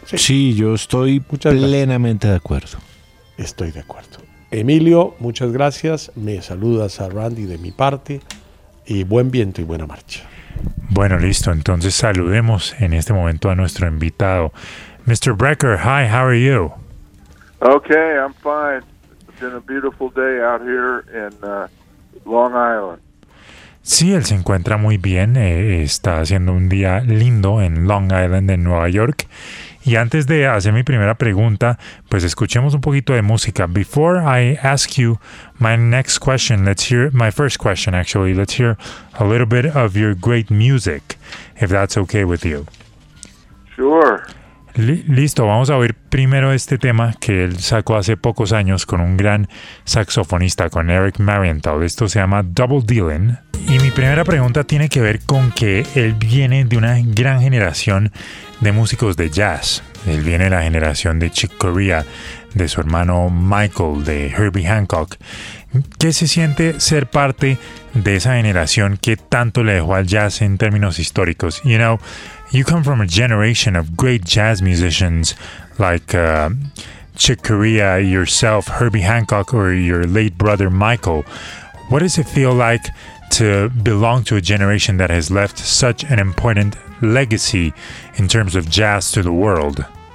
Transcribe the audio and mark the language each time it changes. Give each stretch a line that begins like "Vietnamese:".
Spanish: Sí, sí, yo estoy muchas plenamente gracias. De acuerdo. Estoy de acuerdo. Emilio, muchas gracias. Me saludas a Randy de mi parte. Y buen viento y buena marcha. Bueno, listo. Entonces saludemos en este momento a nuestro invitado.
English: Mr. Brecker, hi, how are you? Okay, I'm fine. It's been a beautiful day out here in Long Island.
Spanish: Sí, él se encuentra muy bien. Está haciendo un día lindo en Long Island, en Nueva York. Y antes de hacer mi primera pregunta, pues escuchemos un poquito de música.
English: Before I ask you my next question, let's hear my first question, actually. Let's hear a little bit of your great music, if that's okay with you. Sure.
Spanish: Listo, vamos a oír primero este tema que él sacó hace pocos años con un gran saxofonista, con Eric Marienthal. Esto se llama Double Dealin'. Y mi primera pregunta tiene que ver con que él viene de una gran generación de músicos de jazz. Él viene de la generación de Chick Corea, de su hermano Michael, de Herbie Hancock. ¿Qué se siente ser parte de esa generación que tanto le dejó al jazz en términos históricos?
English: You know, you come from a generation of great jazz musicians like Chick Corea, yourself, Herbie Hancock, or your late brother Michael. What does it feel like to belong to a generation that has left such an important legacy in terms of jazz to the world?